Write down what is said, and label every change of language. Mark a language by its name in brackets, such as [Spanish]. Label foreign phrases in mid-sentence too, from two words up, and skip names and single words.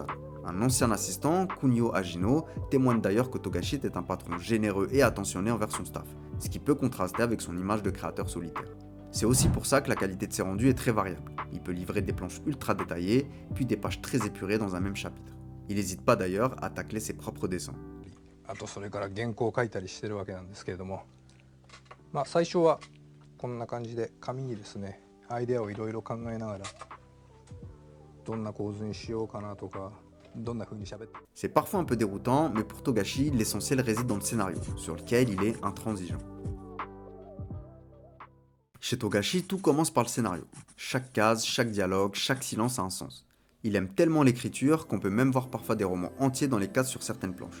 [French] Un ancien assistant, Kunio Hajino, témoigne d'ailleurs que Togashi était un patron généreux et attentionné envers son staff, ce qui peut contraster avec son image de créateur solitaire. C'est aussi pour ça que la qualité de ses rendus est très variable. Il peut livrer des planches ultra détaillées, puis des pages très épurées dans un même chapitre. Il n'hésite pas d'ailleurs à tacler ses propres dessins. [Japanese] あとそれから原稿を書いたりしてるわけなんですけれども、最初はこんな感じで紙にですねアイデアをいろいろ考えながらどんな構図にしようかなとかどんな風に喋って。 [French] C'est parfois un peu déroutant, mais pour Togashi, l'essentiel réside dans le scénario, sur lequel il est intransigeant. Chez Togashi, tout commence par le scénario. Chaque case, chaque dialogue, chaque silence a un sens. Il aime tellement l'écriture qu'on peut même voir parfois des romans entiers dans les cases sur certaines planches.